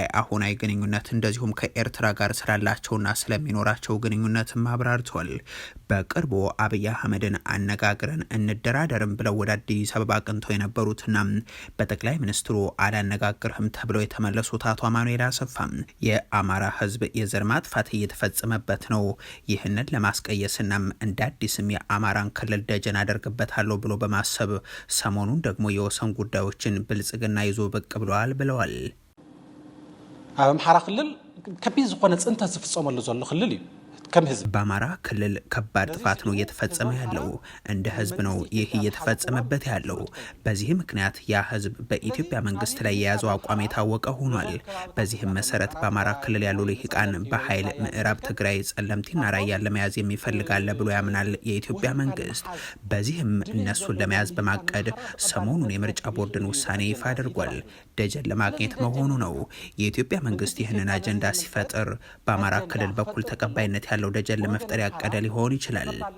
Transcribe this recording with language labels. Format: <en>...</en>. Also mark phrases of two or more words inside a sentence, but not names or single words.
<am>አሁናዊ ግንኙነት እንደዚሁም ከኤርትራ ጋር ስላላቸውና ስለሚኖራቸው ግንኙነት አብራርተዋል። በቅርቡ አብይ አህመድን አነጋግረን እንደራደርም ብለው ወደ አዲስ አበባ አቅንተው የነበሩትና በጠቅላይ ሚኒስትሩ አላነጋግርህም ተብለው የተመለሱት አቶ አማኑኤል አሰፋ የአማራ ህዝብ የዘር ማጥፋት እየተፈጸመበት ነው፣ ይህንን ለማስቀየስና እንደ አዲስም የአማራን ክልል ደጀን አደርግበታለሁ ብሎ በማሰብ ሰሞኑን ደግሞ የወሰን ጉዳዮችን ብልጽግና ይዞ ብቅ ብለዋል ብለዋል።</am> <ti>አማራ ክልል ከቢዝ ሆነ ጽንተ ዝፍጸመሉ ዘሎ ክልል እዩ።</ti> <am>በአማራ ክልል ከባድ ጥፋት ነው እየተፈጸመ ያለው። እንደ ህዝብ ነው ይህ እየተፈጸመበት ያለው። በዚህ ምክንያት ያ ህዝብ በኢትዮጵያ መንግስት ላይ የያዘው አቋም የታወቀ ሆኗል። በዚህም መሰረት በአማራ ክልል ያሉ ልሂቃን በኃይል ምዕራብ ትግራይ ጸለምቲና ራያን ለመያዝ የሚፈልጋለ ብሎ ያምናል የኢትዮጵያ መንግስት። በዚህም እነሱን ለመያዝ በማቀድ ሰሞኑን የምርጫ ቦርድን ውሳኔ ይፋ አድርጓል። ደጀን ለማግኘት መሆኑ ነው። የኢትዮጵያ መንግስት ይህንን አጀንዳ ሲፈጥር በአማራ ክልል በኩል ተቀባይነት ያለው ደጀን ለመፍጠር ያቀደ ሊሆን ይችላል።</am>